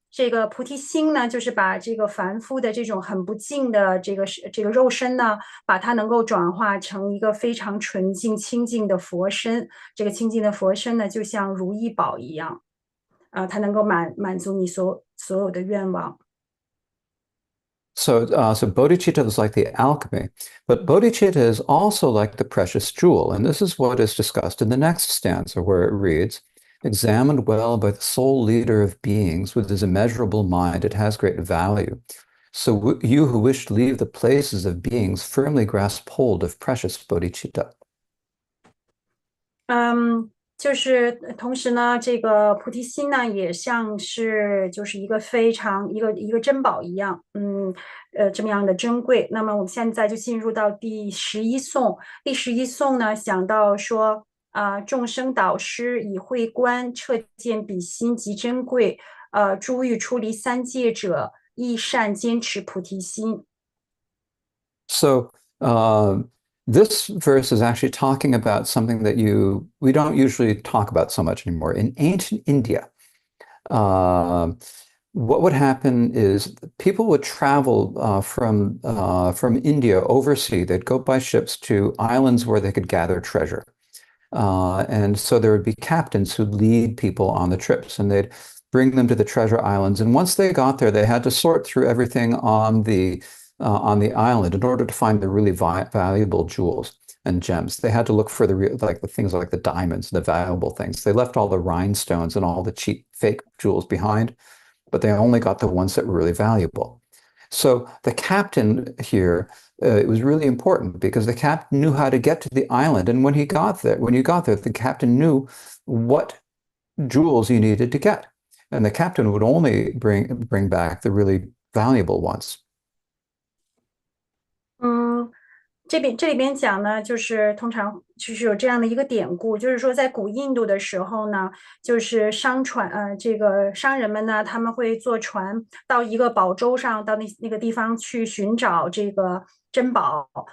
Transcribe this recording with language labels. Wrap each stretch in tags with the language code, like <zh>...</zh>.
<zh>这个菩提心呢，就是把这个凡夫的这种很不净的这个肉身呢，把它能够转化成一个非常纯净清净的佛身。这个清净的佛身呢，就像如意宝一样，它能够满足你所有的愿望。</zh> <en>So bodhicitta is like the alchemy, but bodhicitta is also like the precious jewel. And this is what is discussed in the next stanza, where it reads, examined well by the sole leader of beings with his immeasurable mind, it has great value. So you who wish to leave the places of beings firmly grasp hold of precious bodhicitta.</en> <zh>嗯，就是同时呢，这个菩提心呢，也像是就是一个非常一个珍宝一样，这么样的珍贵。那么我们现在就进入到第十一颂。第十一颂呢，想到说众生导师以慧观彻见彼心极珍贵，诸欲出离三界者，亦善坚持菩提心。</zh> <en>So this verse is actually talking about something that we don't usually talk about so much anymore. In ancient India, uh, what would happen is people would travel from India overseas. They'd go by ships to islands where they could gather treasure. And so there would be captains who'd lead people on the trips, and they'd bring them to the treasure islands. And once they got there, they had to sort through everything on the island in order to find the really valuable jewels and gems. They had to look for the things like the diamonds, the valuable things. They left all the rhinestones and all the cheap fake jewels behind, but they only got the ones that were really valuable. So the captain here, it was really important because the captain knew how to get to the island. And when you got there, the captain knew what jewels you needed to get. And the captain would only bring back the really valuable ones.</en> <zh>嗯，这里边讲呢，就是通常就是有这样的一个典故，就是说在古印度的时候呢，就是这个商人们呢，他们会坐船到一个宝洲上，到那个地方去寻找这个珍宝。</zh>